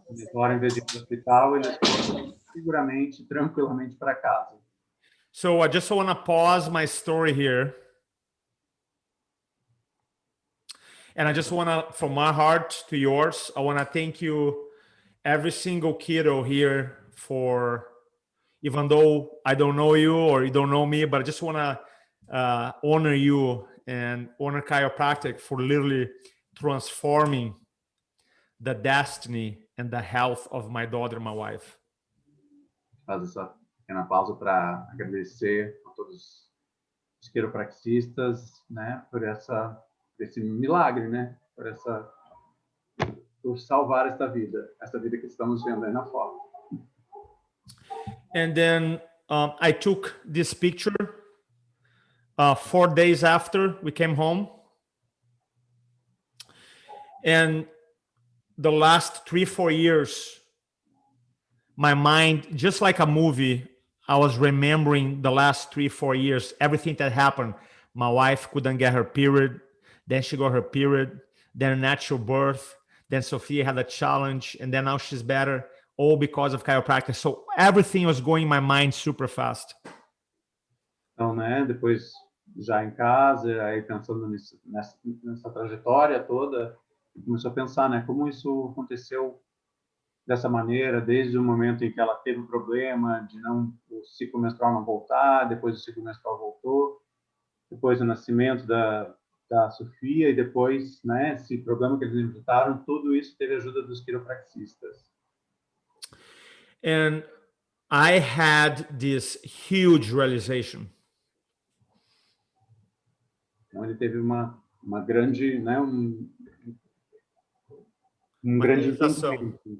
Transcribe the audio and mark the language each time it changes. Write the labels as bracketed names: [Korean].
[Portuguese] Agora, em vez de ir para o hospital, eles foram seguramente, tranquilamente para casa. [English] So I just want to pause my story here. And I just want to, from my heart to yours, I want to thank you, every single kiddo here, for, even though I don't know you or you don't know me, but I just want to honor you and honor chiropractic for literally transforming the destiny and the health of my daughter and my wife. [Portuguese] Faz essa pequena pausa para agradecer a todos os quiropraxistas, né, por esse milagre, né, por salvar essa vida que estamos vendo aí na foto. [English] And then I took this picture 4 days after we came home. And the last 3-4 years, my mind, just like a movie, I was remembering the last 3-4 years, everything that happened. My wife couldn't get her period. Then she got her period, then a natural birth. Then Sophia had a challenge, and then now she's better, all because of chiropractic. So everything was going in my mind super fast. [Portuguese] Então, né, depois já em casa, aí pensando nessa trajetória toda, começou a pensar, né, como isso aconteceu dessa maneira, desde o momento em que ela teve um problema de o ciclo menstrual não voltar, depois o ciclo menstrual voltou, depois o nascimento da Sofia e depois, né, esse problema que eles enfrentaram, tudo isso teve a ajuda dos quiropraxistas. [English] And I had this huge realization. [Portuguese] Então ele teve uma grande, né, grande entendimento.